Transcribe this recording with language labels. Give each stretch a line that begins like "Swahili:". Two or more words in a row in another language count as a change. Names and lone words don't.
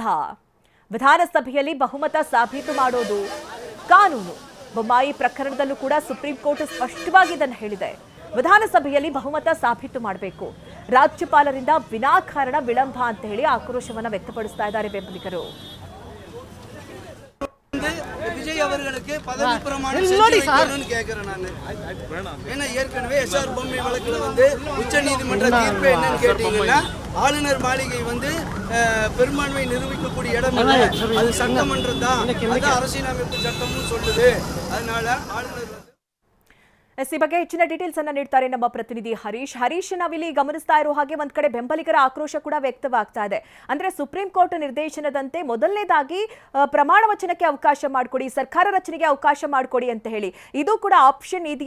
Kannada: ವಿಧಾನಸಭೆಯಲ್ಲಿ ಬಹುಮತ ಸಾಬೀತು ಮಾಡೋದು ಕಾನೂನು. ಬೊಮ್ಮಾಯಿ ಪ್ರಕರಣದಲ್ಲೂ ಕೂಡ ಸುಪ್ರೀಂ ಕೋರ್ಟ್ ಸ್ಪಷ್ಟವಾಗಿ ಇದನ್ನು ಹೇಳಿದೆ. ವಿಧಾನಸಭೆಯಲ್ಲಿ ಬಹುಮತ ಸಾಬೀತು ಮಾಡಬೇಕು. ರಾಜ್ಯಪಾಲರಿಂದ ವಿನಾಕಾರಣ ವಿಳಂಬ ಅಂತ ಹೇಳಿ ಆಕ್ರೋಶವನ್ನು ವ್ಯಕ್ತಪಡಿಸ್ತಾ ಇದ್ದಾರೆ ಬೆಂಬಲಿಗರು.
Tamil: விஜய் அவர்களுக்கு பதவி பிரமாணம் கேட்கிறேன். நான் ஏன்னா ஏற்கனவே எஸ்ஆர் பொம்மை வழக்கில் உச்ச நீதிமன்ற தீர்ப்பு என்னன்னு கேட்டீங்கன்னா, ஆளுநர் மாளிகை பெரும்பான்மை நிரூபிக்கக்கூடிய இடம் இல்லை, அது சட்டமன்றம் தான், அது அரசியலமைப்பு சட்டமும் சொல்லுது. அதனால ஆளுநர்
Kannada: ಈ ಬಗ್ಗೆ ಹೆಚ್ಚಿನ ಡೀಟೇಲ್ಸ್ ಅನ್ನ ನೀಡ್ತಾರೆ ನಮ್ಮ ಪ್ರತಿನಿಧಿ ಹರೀಶ್. ನಾವಿಲ್ಲಿ ಗಮನಿಸ್ತಾ ಇರೋ ಹಾಗೆ ಒಂದ್ ಕಡೆ ಬೆಂಬಲಿಗರ ಆಕ್ರೋಶ ಕೂಡ ವ್ಯಕ್ತವಾಗ್ತಾ ಇದೆ. ಅಂದ್ರೆ ಸುಪ್ರೀಂ ಕೋರ್ಟ್ ನಿರ್ದೇಶನದಂತೆ ಮೊದಲನೇದಾಗಿ ಪ್ರಮಾಣ ವಚನಕ್ಕೆ ಅವಕಾಶ ಮಾಡಿಕೊಡಿ, ಸರ್ಕಾರ ರಚನೆಗೆ ಅವಕಾಶ ಮಾಡಿಕೊಡಿ ಅಂತ ಹೇಳಿ, ಇದು ಕೂಡ ಆಪ್ಷನ್ ಇದೆಯಾ?